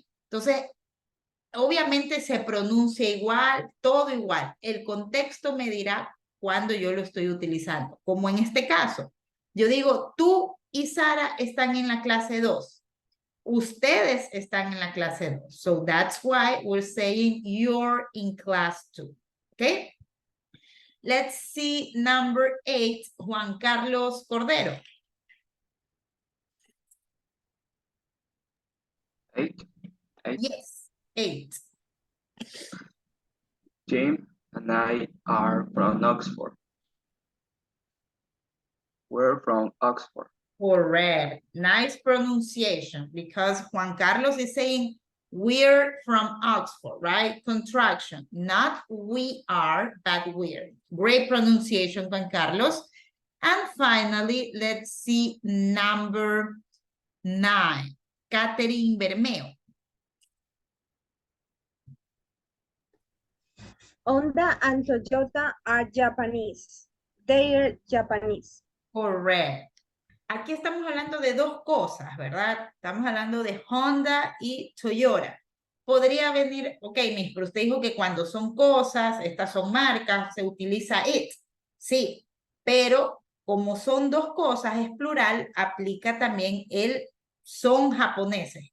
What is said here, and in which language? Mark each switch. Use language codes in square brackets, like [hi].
[es] Entonces, obviamente se pronuncia igual, todo igual. El contexto me dirá cuándo yo lo estoy utilizando. Como en este caso, yo digo, tú y Sara están en la clase 2. Ustedes están en la clase 2. [en] So that's why we're saying you're in class 2. Okay? Let's see number 8, Juan Carlos Cordero. 8. Yes, 8. Jim and I are from Oxford. We're from Oxford. Correct. Nice pronunciation because Juan Carlos is saying we're from Oxford, right? Contraction. Not we are, but we're. Great pronunciation, Juan Carlos. And finally, let's see number 9. Catherine Bermeo. Honda and Toyota are Japanese. They're Japanese. Correct. [es] Aquí estamos hablando de dos cosas, ¿verdad? Estamos hablando de Honda y Toyota. Podría venir, ok, Miss, pero usted dijo que cuando son cosas, estas son marcas, se utiliza it. Sí, pero como son dos cosas, es plural, aplica también el son japoneses.